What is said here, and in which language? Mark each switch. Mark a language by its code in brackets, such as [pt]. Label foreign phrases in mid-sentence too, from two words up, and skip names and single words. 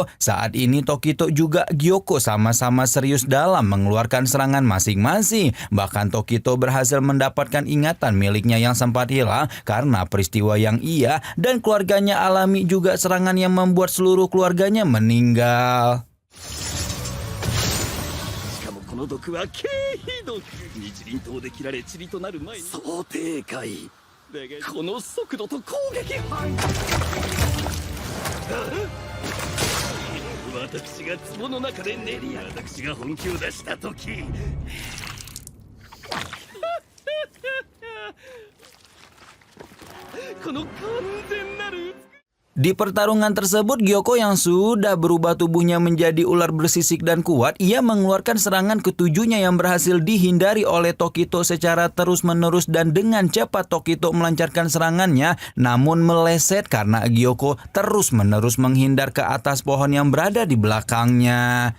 [id] Saat ini Tokito juga Gyoko sama-sama serius dalam mengeluarkan serangan masing-masing. Bahkan Tokito berhasil mendapatkan ingatan miliknya yang sempat hilang karena peristiwa yang ia dan keluarganya alami juga serangan yang membuat seluruh keluarganya meninggal. [ja] この毒は経皮毒。日輪刀で切られ塵となる前に想定外だがこの速度と攻撃範囲私が壺の中で練り私が本気を出した時この完全なる [id] Di pertarungan tersebut, Gyoko yang sudah berubah tubuhnya menjadi ular bersisik dan kuat, ia mengeluarkan serangan ketujuhnya yang berhasil dihindari oleh Tokito secara terus-menerus dan dengan cepat Tokito melancarkan serangannya, namun meleset karena Gyoko terus-menerus menghindar ke atas pohon yang berada di belakangnya.